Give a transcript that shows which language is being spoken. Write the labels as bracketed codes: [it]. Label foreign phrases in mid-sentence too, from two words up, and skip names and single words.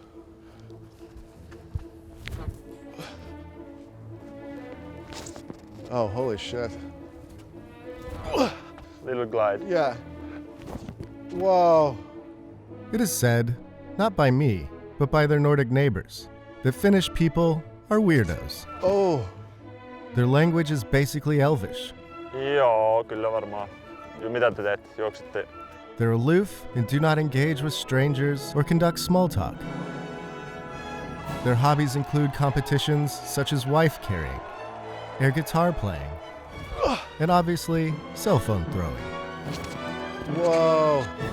[en] Oh, holy shit. Little glide. Yeah. Whoa. It is said, not by me, but by their Nordic neighbors, that Finnish people are weirdos. Oh. Their language is basically Elvish. [fi] Joo, kyllä varmaan. Mitä te teette? Juoksette? [en] They're aloof and do not engage with strangers or conduct small talk. Their hobbies include competitions such as wife carrying, air guitar playing, and obviously cell phone throwing. Whoa.